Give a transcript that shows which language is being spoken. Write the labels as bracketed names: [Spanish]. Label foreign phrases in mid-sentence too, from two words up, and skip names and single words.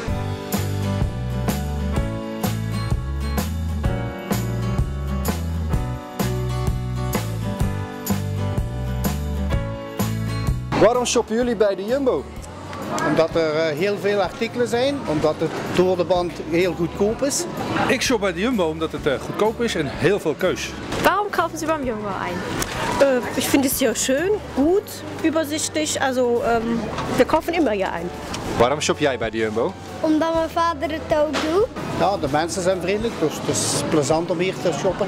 [Dutch] Waarom shoppen jullie bij de Jumbo? Omdat er heel veel artikelen zijn, omdat het door de band heel goedkoop is. Ik shop bij de Jumbo omdat het goedkoop is en heel veel keus. [German] Warum kaufen Sie beim Jumbo ein? Ich finde es hier schön, gut, übersichtlich, also wir kaufen immer hier ein. [Dutch] Waarom shop jij bij de Jumbo? Omdat mijn vader het ook doet. Ja, de mensen zijn vriendelijk, dus het is plezant om hier te shoppen.